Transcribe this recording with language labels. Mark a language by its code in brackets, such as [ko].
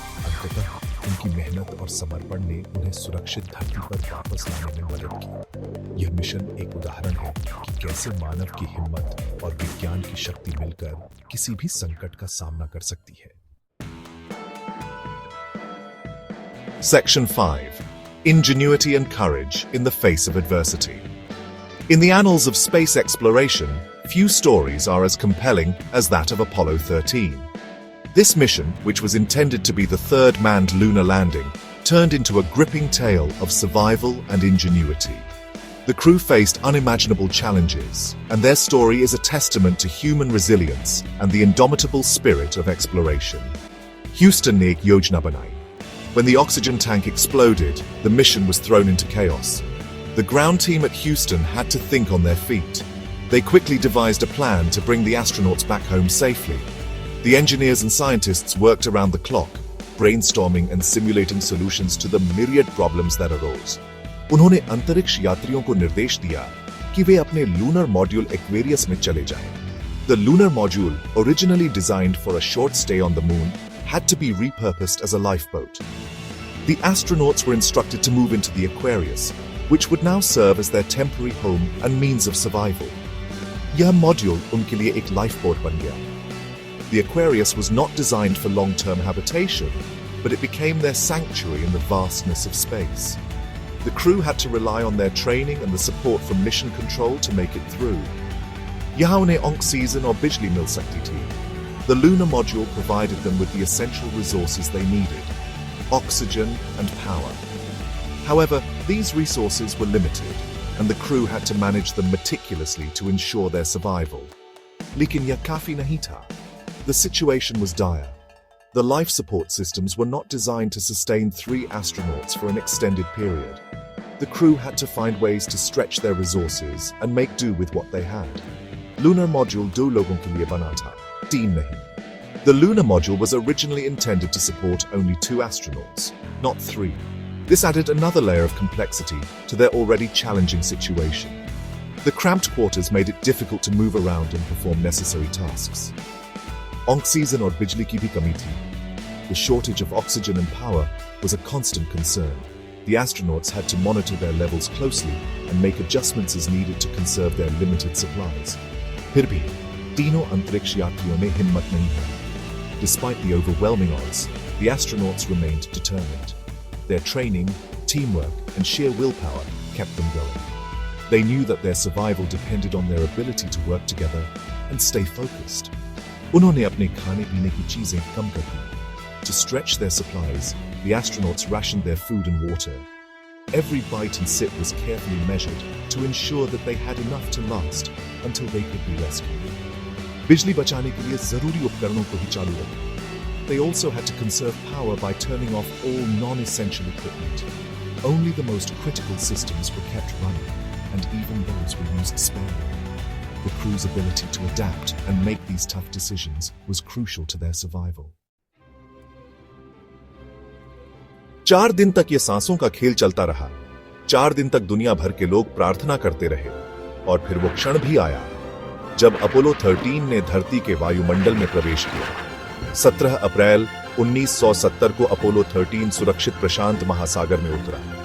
[hi] अंततः उनकी मेहनत और समर्पण ने उन्हें सुरक्षित धरती पर वापस लाने में मदद की। यह मिशन एक उदाहरण है कि कैसे मानव की हिम्मत और विज्ञान की शक्ति मिलकर किसी भी संकट का सामना कर सकती है। [en] Section 5. Ingenuity and courage in the face of adversity. In the annals of space exploration, few stories are as compelling as that of Apollo 13. This mission, which was intended to be the third manned lunar landing, turned into a gripping tale of survival and ingenuity. The crew faced unimaginable challenges, and their story is a testament to human resilience and the indomitable spirit of exploration. [hi] Houston ने एक योजना बनाई. [en] When the oxygen tank exploded, the mission was thrown into chaos. The ground team at Houston had to think on their feet. They quickly devised a plan to bring the astronauts back home safely. The engineers and scientists worked around the clock, brainstorming and simulating solutions to the myriad problems that arose. [hi] उन्होंने अंतरिक्ष यात्रियों को निर्देश दिया कि वे अपने lunar module Aquarius में चले जाएं. [en] The lunar module, originally designed for a short stay on the moon, had to be repurposed as a lifeboat. The astronauts were instructed to move into the Aquarius, which would now serve as their temporary home and means of survival. [hi] यह module उनके लिए एक lifeboat बन गया. [en] The Aquarius was not designed for long-term habitation, but it became their sanctuary in the vastness of space. The crew had to rely on their training and the support from mission control to make it through. [hi] यहाँ उन्हें oxygen और बिजली मिल सकती थी. [en] The lunar module provided them with the essential resources they needed: oxygen and power. However, these resources were limited, and the crew had to manage them meticulously to ensure their survival. [hi] लेकिन यह काफी नहीं था. [en] The situation was dire. The life support systems were not designed to sustain 3 astronauts for an extended period. The crew had to find ways to stretch their resources and make do with what they had. [hi] Lunar module 2 लोगों के लिए बना था, 3 नहीं. [en] The lunar module was originally intended to support only 2 astronauts, not 3. This added another layer of complexity to their already challenging situation. The cramped quarters made it difficult to move around and perform necessary tasks. [hi] Oxygen और बिजली की भी कमी थी. [en] The shortage of oxygen and power was a constant concern. The astronauts had to monitor their levels closely and make adjustments as needed to conserve their limited supplies. [hi] फिर भी तीनों अंतरिक्ष यात्रियों ने हिम्मत नहीं हारी. [en] Despite the overwhelming odds, the astronauts remained determined. Their training, teamwork, and sheer willpower kept them going. They knew that their survival depended on their ability to work together and stay focused. [hi] उन्होंने अपने खाने पीने की चीजें कम कर दी. [en] To stretch their supplies, the astronauts rationed their food and water. Every bite and sip was carefully measured to ensure that they had enough to last until they could be rescued. [hi] बिजली बचाने के लिए जरूरी उपकरणों को ही चालू रखा. [en] They also had to conserve power by turning off all non-essential equipment. Only the most critical systems were kept running, and even those were used sparingly. The crew's ability to adapt and make these tough decisions was crucial to their survival. [hi] 4 दिन तक ये सांसों का खेल चलता रहा. 4 दिन तक दुनिया भर के लोग प्रार्थना करते रहे, और फिर वो क्षण भी आया जब अपोलो 13 ने धरती के वायुमंडल में प्रवेश किया. 17 अप्रैल 1970 को अपोलो 13 सुरक्षित प्रशांत महासागर में उतरा.